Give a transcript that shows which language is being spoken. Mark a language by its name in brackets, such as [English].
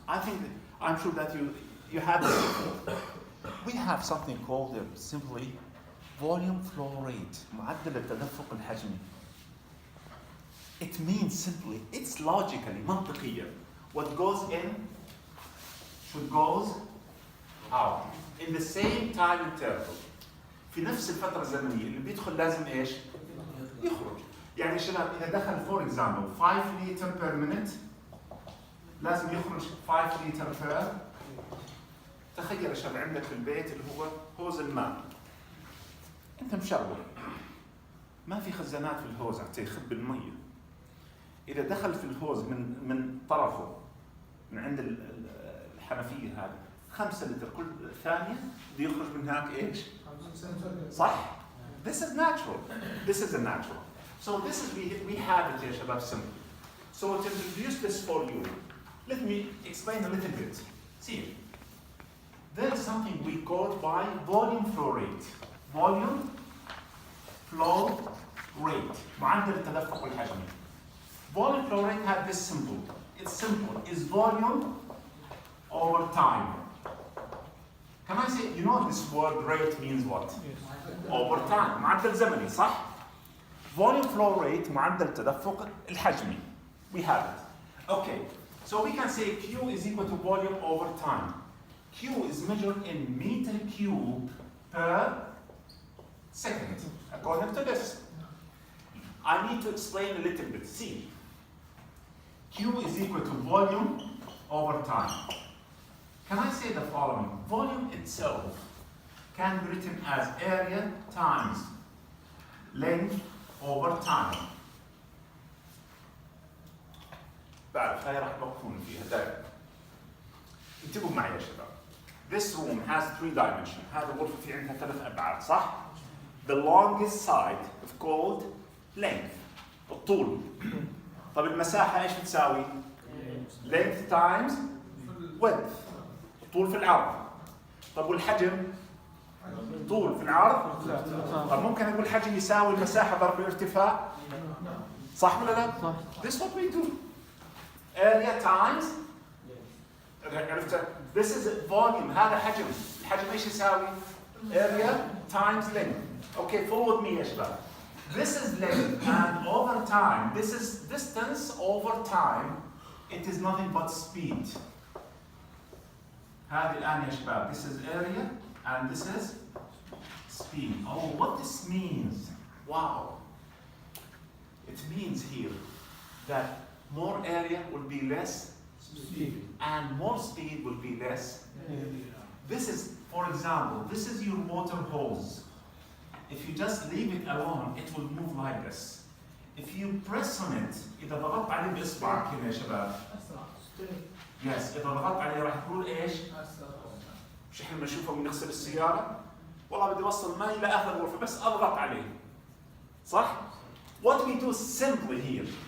[English] I'm sure that you have this before. We have something called simply volume flow rate, [Arabic] معدل التدفق الحجمي. [English] It means simply, it's logically, [Arabic] منطقيا, [English] what goes in should goes out in the same time interval. [Arabic] في نفس الفترة الزمنية اللي بيدخل لازم ايش؟ يخرج. يعني شباب إذا دخل [English] for example [Arabic] 5 لتر [English] per minute [Arabic] لازم يخرج 5 لتر per. تخيل يا شباب عندك في البيت اللي هو هوز الماء. أنت مشغل. ما في خزانات في الهوز حتى يخب المية. إذا دخل في الهوز من طرفه من عند الحنفية هذه 5 لتر كل ثانية بده يخرج من هناك إيش؟ صح؟ [English] This is natural. This is a natural. So this is we have it here, Shabab, simple. So to introduce this for you, let me explain a little bit. See, there is something we call by volume flow rate. Volume flow rate. [Arabic] معدل التدفق الحجمي. [English] Volume flow rate have this simple. It's simple. It's volume over time. Can I say, you know this word rate means what? Yes. Over time. [Arabic] معدل زمني صح؟ [English] Volume flow rate [Arabic] معدل التدفق الحجمي. [English] We have it. Okay. So we can say Q is equal to volume over time. Q is measured in meter cube per second. According to this. I need to explain a little bit. See. Q is equal to volume over time. Can I say the following? Volume itself can be written as area times length over time. [Arabic] بعرف هاي راح توقفون فيها دائما. انتبهوا معي يا شباب. [English] This room has 3 dimensions. [Arabic] هذه الغرفة في عندها 3 أبعاد صح؟ [English] The longest side is called length. [Arabic] الطول. طب المساحة ايش بتساوي؟ [English] length times width. [Arabic] طول في العرض. طب والحجم؟ طول في العرض؟ طب ممكن اقول الحجم يساوي المساحة ضرب الارتفاع؟ صح ولا لا؟ صح. [English] This is what we do. Area times [Arabic] عرفت؟ [English] This is volume. [Arabic] هذا حجم. الحجم ايش يساوي؟ [English] Area times length. Okay, follow with me [Arabic] يا شباب. [English] This is length and over time. This is distance over time. It is nothing but speed. [Arabic] هذه الآن يا شباب. [English] This is area and this is speed. Oh, what this means? Wow. It means here that more area will be less and more speed will be less. This is, for example, this is your water hose. If you just leave it alone, it will move like this. If you press on it, [Arabic] إذا ضغطت عليه بإصبعك هنا يا شباب. Yes, إذا ضغطت عليه راح يقول إيش؟ مش إحنا بنشوفه بنغسل السيارة؟ والله بدي أوصل ماء إلى آخر الغرفة بس أضغط عليه. [English] صح؟ What we do simply here.